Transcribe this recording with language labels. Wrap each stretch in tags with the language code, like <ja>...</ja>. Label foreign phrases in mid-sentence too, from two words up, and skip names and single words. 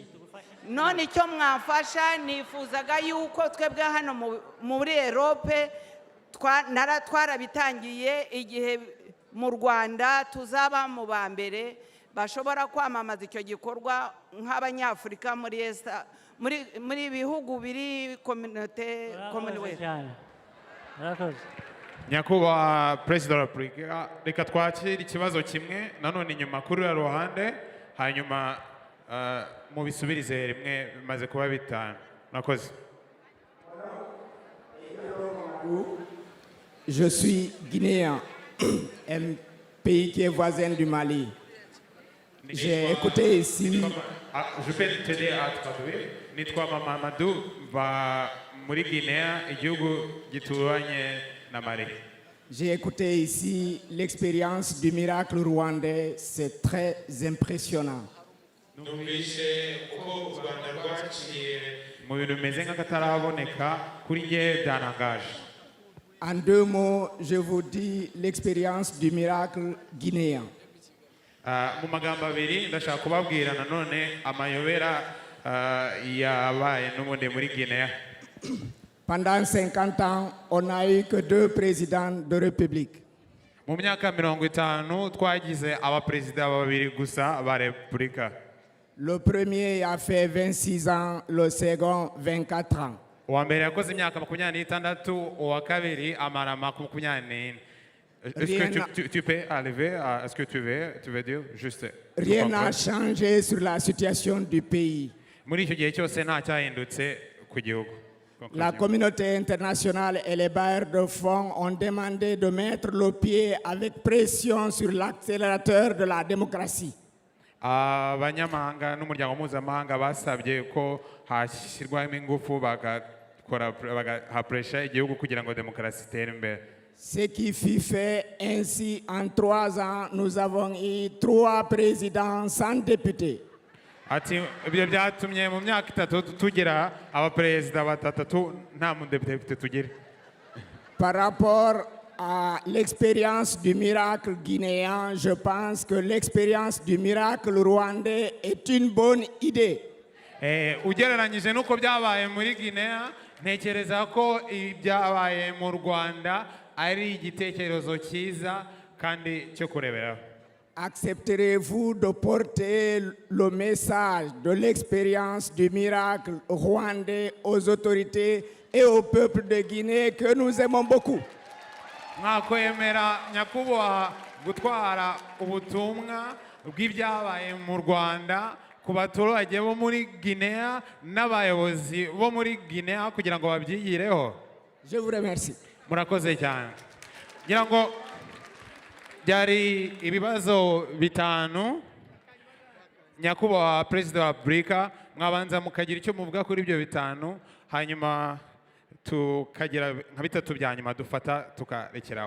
<rw>none icyo mwafasha nifuzaga yuko twebwe hano muri Europe twarabitangiye igihe mu Rwanda tuzaba mu ba mbere bashobora kwamamaza icyo gikorwa nk'abanyafurika muri bihugu biri community nyakubahwa perezida wa repubulika reka twakire ikibazo kimwe nanone inyuma kuri uriya ruhande hanyuma mu bisubirize rimwe bimaze kuba bitanu murakoze</rw> <fr>Je suis guinéen, un pays qui est voisin du Mali. J'ai écouté ici. Je peux t'aider à traduire.</fr> <rw>Nitwa Mamadou va muri Guinea igihugu gituranye na Mali.</rw> <fr>J'ai écouté ici l'expérience du miracle rwandais, c'est très impressionnant.</fr> <rw>Numvise uko u Rwanda rwaciye mu bintu bimeze nk'akataraboneka kuri njye byanangaje.</rw> <fr>En deux mots, je vous dis l'expérience du miracle guinéen.</fr> <rw>Mu magambo abiri ndashaka kubabwira nanone amayobera yabaye n'ubundi muri Guinea.</rw> <fr>Pendant 50 ans, on n'a eu que 2 présidents de République.</fr> <rw>mu myaka 50 twagize abaperezida babiri gusa ba repubulika.</rw> <fr>Le premier a fait 26 ans, le second 24 ans.</fr> <rw>uwa mbere yakoze imyaka 26, uwa kabiri amara 24.</rw> <fr>Est-ce que tu peux arriver à ce que tu veux dire juste? Rien n'a changé sur la situation du pays.</fr> <rw>muri icyo gihe cyose nta cyahindutse ku gihugu.</rw> <fr>La communauté internationale et les bailleurs de fonds ont demandé de mettre le pied avec pression sur l'accélérateur de la démocratie.</fr> <rw>abanyamahanga n'umuryango mpuzamahanga basabye ko hashyirwamo ingufu bagaha puresha igihugu kugira ngo demokarasi itere imbere.</rw> <fr>Ce qui fut fait ainsi en 3 ans, nous avons eu 3 présidents sans députés.</fr> <rw>ati ibyo byatumye mu myaka 3 tugira abaperezida 3 nta mudepite tugira.</rw> <fr>Par rapport à l'expérience du miracle guinéen, je pense que l'expérience du miracle rwandais est une bonne idée.</fr> <rw>ugereranyije n'uko byabaye muri Guinea, ntekereza ko ibyabaye mu Rwanda ari igitekerezo cyiza kandi cyo kureberaho.</rw> <fr>Accepterez-vous de porter le message de l'expérience du miracle rwandais aux autorités et au peuple de Guinée que nous aimons beaucoup?</fr> <rw>mwakwemera nyakubahwa gutwara ubutumwa bw'ibyabaye mu Rwanda ku baturage bo muri Guinea n'abayobozi bo muri Guinea kugira ngo babyigireho?</rw> <fr>Je vous remercie.</fr> <rw>murakoze cyane. ngira ngo byari ibibazo 5. nyakubahwa perezida wa Repubulika, mwabanza mukagira icyo muvuga kuri ibyo 5, hanyuma tukagira nka 3 bya nyuma dufata tukarekeraho.</rw>